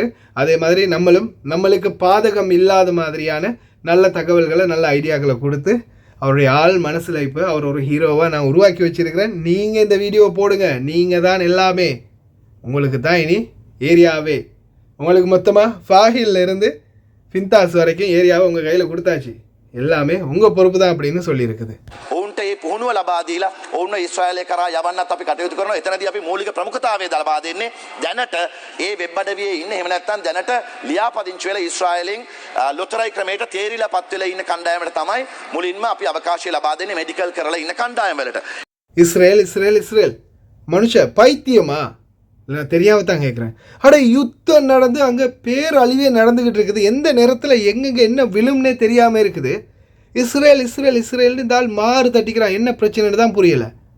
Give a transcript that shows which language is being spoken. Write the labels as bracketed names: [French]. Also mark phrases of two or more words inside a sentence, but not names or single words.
[Tamil] அதே மாதிரி நம்மளுக்கு பாதகம் இல்லாத மாதிரியான நல்ல தகவல்களை நல்ல ஐடியாக்களை கொடுத்து அவருடைய ஆள் மனசில் இப்போ அவர் ஒரு ஹீரோவாக நான் உருவாக்கி வச்சுருக்கிறேன். நீங்கள் இந்த வீடியோவை போடுங்க, நீங்கள் தான் எல்லாமே, உங்களுக்கு தான் இனி ஏரியாவே. உங்களுக்கு மொத்தமாக ஃபாஹில்ல இருந்து ஃபின்தாஸ் வரைக்கும் ஏரியாவை உங்கள் கையில் கொடுத்தாச்சு, எல்லாமே உங்கள் பொறுப்பு தான் அப்படின்னு சொல்லியிருக்குது. [Sinhala] ඔවුන්ට ඒ පුහුණුව ලබා දීලා ඔවුන්ව ඊශ්‍රායලය කරා යවන්නත් අපි කටයුතු කරනවා. එතනදී අපි මූලික ප්‍රමුඛතාවය ලබා දෙන්නේ දැනට ඒ වෙබ් අඩවියේ ඉන්න, එහෙම නැත්නම් දැනට ලියාපදිංචි වෙලා ඊශ්‍රායලෙන් ලොතරැයි ක්‍රමයට තේරිලාපත් වෙලා ඉන්න කණ්ඩායමට තමයි මුලින්ම අපි අවකාශය ලබා දෙන්නේ, මෙඩිකල් කරලා ඉන්න කණ්ඩායම වලට. [Tamil] இஸ்ரேல் மனுஷ பைத்தியமா? இல்லை தெரியாம தான் கேட்குறேன். அட யுத்தம் நடந்து அங்கே பேரழிவே நடந்துக்கிட்டு இருக்குது. எந்த நேரத்தில் எங்கெங்கே என்ன விழும்னே தெரியாமல் இருக்குது. இஸ்ரேல்னு இந்த ஆள் மாறு தட்டிக்கிறான். என்ன பிரச்சனைன்னு தான் புரியலை.